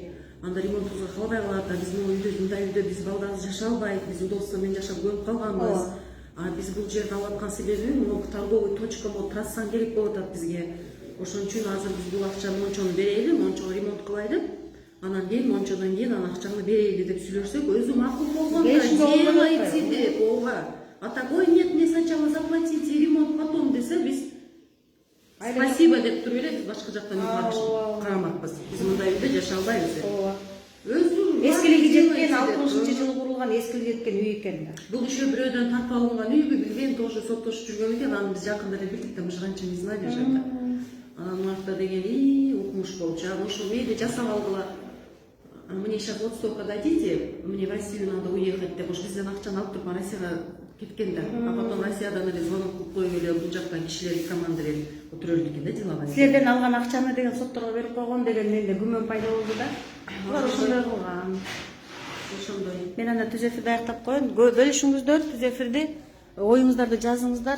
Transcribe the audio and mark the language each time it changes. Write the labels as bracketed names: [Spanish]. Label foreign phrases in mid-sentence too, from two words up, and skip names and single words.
[Kyrgyz] Анда ремонт кылса калбай калат, биз мындай үйдө биз балдарыбыз жашай албайт, биз удобство менен жашап көрүп калганбыз. Биз бул жерди алып аткан себеби [Russian] могу торговый точка, [Kyrgyz] могу трассаң керек болуп атат бизге. Ошон үчүн азыр биз бул акчаны мончону берели, мончого ремонт кылайлы деп. Анан кийин мончодон кийин анан акчаны берели деп сүйлөшсөк, өзү макул болгондо делайте деп, ооба. [Russian] А такой нет, мне сначала заплатите ремонт потом [Kyrgyz] десе, биз спасибо деп туруп эле биз башка жактан карамакпыз. Биз мындай үйдө жашай албайбыз деп. Өзү эскилиги жеткен 60-жылы курулган эскилиги жеткен үй экен да. Бул еще бирөөдөн тартып алынган үйбү билген, тоже соттошуп жүргөн экен. Аны биз жакында эле билдик да, [Russian] мы же раньше не знали же это. [Kyrgyz] Анан мурда деген укмуш болчу. Анан ошо мейли жасап алгыла. [Russian] Мне сейчас вот столько дадите, мне в Россию надо уехать деп, уж [Kyrgyz] бизден акчаны алып туруп Россияга кеткен да. [Russian] А потом [Kyrgyz] Россиядан эле звонок кылып коюп эле бул жактан кишилер команда берип отурулду экен да деловая. Силерден алган акчаны деген сотторго берип койгон деген менде күмөн пайда болду да. Булар ошондой кылган. Ошондой. Мен анда түз эфирди аяктап коеюн. Бөлүшүңүздөр түз эфирди, оюңуздарды жазыңыздар.